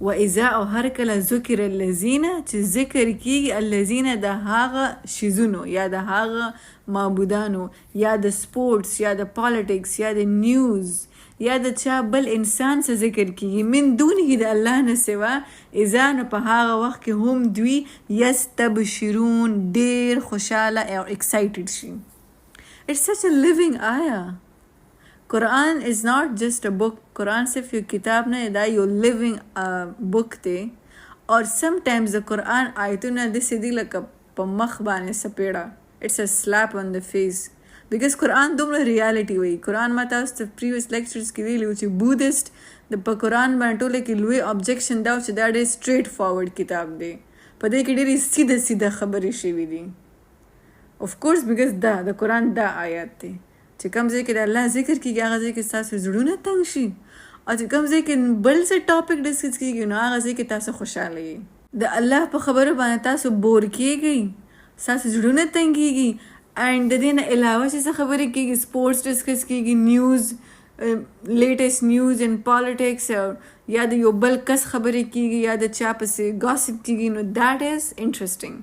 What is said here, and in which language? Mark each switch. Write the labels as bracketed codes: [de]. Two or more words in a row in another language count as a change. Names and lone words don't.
[ps] واذا او هر کله [ar] ذکر الذین [ps] چې ذکر کیږي الذین د هغه شیزونو یا د هغه معبودانو یا د سپورټس یا د پالیټکس یا د نیوز یا د چا بل انسان څه ذکر کیږي [ar] من دونه [ps] د الله نه سوا اذا نو په هغه وخت کې هم دوی یستبشرون ډیر خوشحاله او ایکسایټډ شي. [en] It's such a living ayah. Quran is not just a book. [ps] قرآن صرف یو کتاب نه دا یو [en] living book [ps] دی اور sometimes د قرآن آیتونه داسې دي لکه په مخ باندې سپېړه. [en] It's a slap on the face. Because [ps] قرآن دومره ریالټي وایي. قرآن ما تاسو ته [en] previous lectures [ps] کې ویلي و چې بودیسټ د په قرآن باندې ټوله کې لوی objection دا و چې دا ډېر [en] straight forward [ps] کتاب دی. په دې کې ډېرې سیده سیده خبرې شوي دي. [en] of course because [ps] دا د قرآن دا آیات دی چې کوم ځای کې د الله ذکر کېږي هغه ځای کې ستاسو زړونه تنګ شي او چې کوم ځای کې بل څه [en] topic discuss [ps] کېږي نو هغه ځای کې تاسو خوشحاله یې. د الله په خبرو باندې تاسو بور کېږئ ستاسو زړونه تنګېږي اینڈ د دې نه علاوه چې څه خبرې کېږي [en] sports discuss [ps] کېږي [en] news latest news in politics [ps] یا د یو بل کس خبرې کېږي یا د چا پسې گاسپ کېږي نو [en] that is interesting.